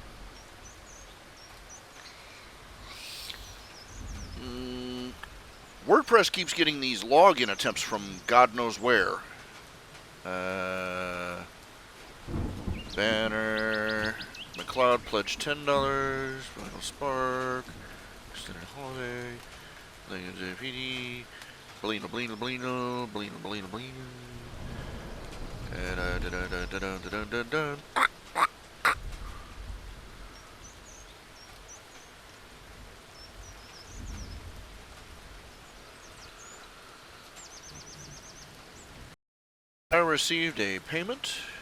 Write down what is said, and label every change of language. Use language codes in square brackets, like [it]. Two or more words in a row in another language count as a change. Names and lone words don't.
[en] WordPress keeps getting these login attempts from God knows where. Banner. McLeod pledged $10. Vinyl Spark. Extended Holiday. Legends APD. Blino, blino, blino. Blino, blino, blino. And I received a payment.